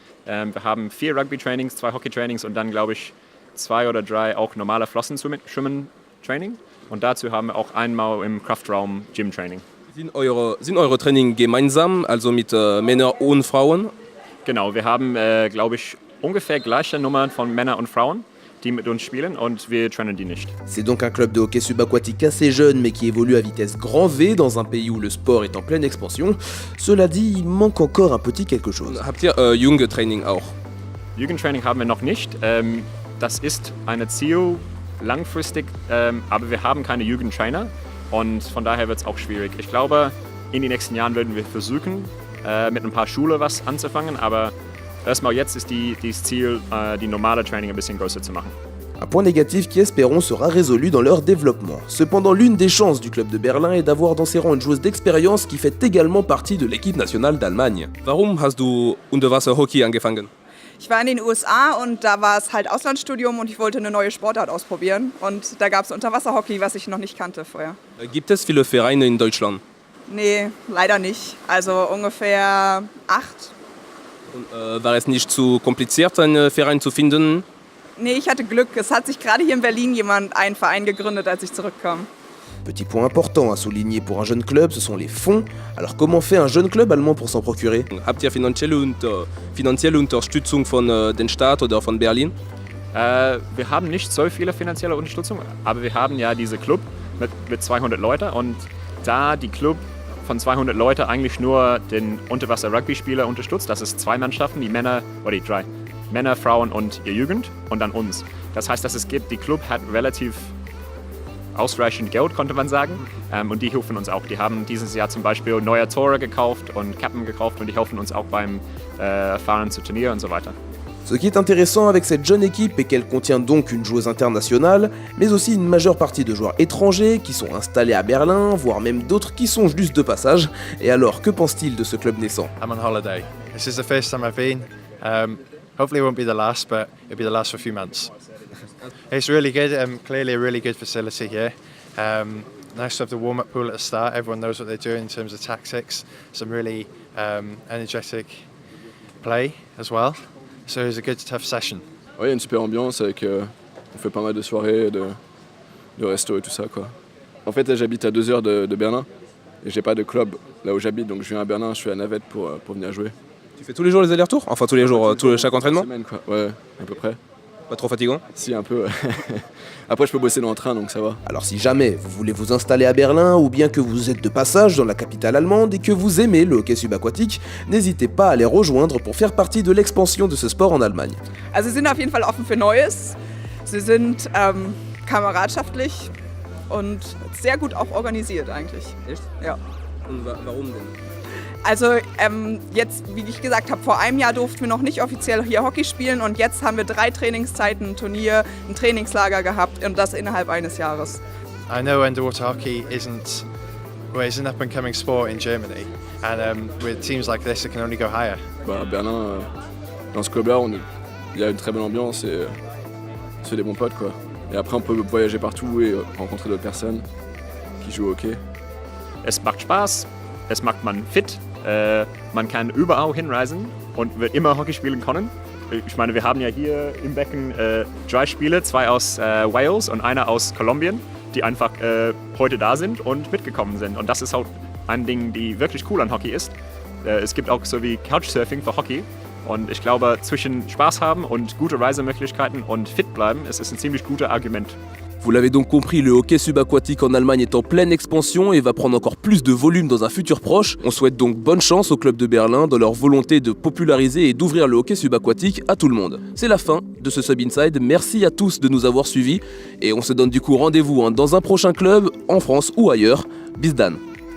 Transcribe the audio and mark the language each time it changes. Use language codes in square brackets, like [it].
[de] Wir haben 4 Rugby-Trainings, 2 Hockey-Trainings und dann, glaube ich, 2 oder 3 auch normale Flossenschwimmen-Training. Und dazu haben wir auch einmal im Kraftraum Gym-Training. Sind eure Training gemeinsam, also mit Männern und Frauen? Genau, wir haben, glaube ich, ungefähr gleiche Nummern von Männern und Frauen, die mit uns spielen und wir trennen die nicht. [fr] C'est donc un club de hockey subaquatique assez jeune mais qui évolue à vitesse grand V dans un pays où le sport est en pleine expansion. Cela dit, il manque encore un petit quelque chose. [de] Habt ihr Jugendtraining auch? Jugendtraining haben wir noch nicht. Das ist ein Ziel langfristig, aber wir haben keine Jugendtrainer und von daher wird es auch schwierig. Ich glaube, in den nächsten Jahren werden wir versuchen, mit ein paar Schulen was anzufangen, aber erstmal jetzt ist das Ziel, die normale Training ein bisschen größer zu machen. [fr] Un point négatif qui, espérons, sera résolu dans leur développement. Cependant, l'une des chances du club de Berlin est d'avoir dans ses rangs une joueuse d'expérience qui fait également partie de l'équipe nationale d'Allemagne. [de] Warum hast du Unterwasserhockey angefangen? Ich war in den USA und da war es halt Auslandsstudium und ich wollte eine neue Sportart ausprobieren. Und da gab es Unterwasserhockey, was ich noch nicht kannte vorher. Gibt es viele Vereine in Deutschland? Nee, leider nicht. Also ungefähr 8. Und, war es nicht zu kompliziert, einen Verein zu finden? Nee, ich hatte Glück. Es hat sich gerade hier in Berlin einen Verein gegründet, als ich zurückkam. [fr] Petit point important à souligner pour un jeune club, ce sont les fonds. Alors comment fait un jeune club allemand pour s'en procurer? [de] Habt ihr finanzielle Unterstützung von den Staat oder von Berlin? Wir haben nicht so viele finanzielle Unterstützung, aber wir haben ja diese Club mit 200 Leuten und da die Club von 200 Leuten eigentlich nur den Unterwasser-Rugby-Spieler unterstützt. Das ist 2 Mannschaften, die Männer, oder die 3, Männer, Frauen und ihr Jugend und dann uns. Das heißt, dass die Club hat relativ ausreichend Geld, konnte man sagen, und die helfen uns auch. Die haben dieses Jahr zum Beispiel neue Tore gekauft und Kappen gekauft und die helfen uns auch beim Fahren zu Turnieren und so weiter. [fr] Ce qui est intéressant avec cette jeune équipe est qu'elle contient donc une joueuse internationale, mais aussi une majeure partie de joueurs étrangers qui sont installés à Berlin, voire même d'autres qui sont juste de passage. Et alors, que pense-t-il de ce club naissant? [en] I'm on holiday. This is the first time I've been. Hopefully it won't be the last, but it'll be the last for a few months. It's really good, clearly a really good facility here. Nice to have the warm-up pool at the start. Everyone knows what they're doing in terms of tactics. Some really energetic play as well. So it was a good tough session. [fr] Ouais, il y a une super ambiance avec on fait pas mal de soirées, de resto et tout ça quoi. En fait, là, j'habite à 2 heures de Berlin et j'ai pas de club là où j'habite, donc je viens à Berlin, je fais la navette pour venir jouer. Tu fais tous les jours les allers-retours? Enfin tous les jours, chaque entraînement? Semaine, quoi. Ouais, à peu près. Pas trop fatigant? Si, un peu. Après, je peux bosser dans le train, donc ça va. Alors si jamais vous voulez vous installer à Berlin ou bien que vous êtes de passage dans la capitale allemande et que vous aimez le hockey subaquatique, n'hésitez pas à les rejoindre pour faire partie de l'expansion de ce sport en Allemagne. [de] Also sie sind auf jeden Fall offen für Neues. Sie sind kameradschaftlich und sehr gut auch organisiert eigentlich. Echt? Ja. Und warum denn? Also jetzt, wie ich gesagt habe, vor einem Jahr durften wir noch nicht offiziell hier Hockey spielen und jetzt haben wir 3 Trainingszeiten, ein Turnier, ein Trainingslager gehabt und das innerhalb eines Jahres. [en] I know underwater hockey isn't an up-and-coming sport in Germany, and with teams like this, it can only go higher. [fr] Bah, à Berlin, dans ce club-là, il y a une très bonne ambiance et c'est des bons potes, quoi. Et après, on peut voyager partout et rencontrer d'autres personnes qui jouent au hockey. [de] Es macht Spaß, es macht man fit, man kann überall hinreisen und wird immer Hockey spielen können. Ich meine, wir haben ja hier im Becken 3 Spieler, 2 aus Wales und einer aus Kolumbien, die einfach heute da sind und mitgekommen sind. Und das ist auch ein Ding, die wirklich cool an Hockey ist. Es gibt auch so wie Couchsurfing für Hockey. Und ich glaube, zwischen Spaß haben und gute Reisemöglichkeiten und fit bleiben, es ist ein ziemlich gutes Argument. [fr] Vous l'avez donc compris, le hockey subaquatique en Allemagne est en pleine expansion et va prendre encore plus de volume dans un futur proche. On souhaite donc bonne chance au club de Berlin dans leur volonté de populariser et d'ouvrir le hockey subaquatique à tout le monde. C'est la fin de ce Sub Inside, merci à tous de nous avoir suivis et on se donne du coup rendez-vous dans un prochain club, en France ou ailleurs. [de] Bis dann.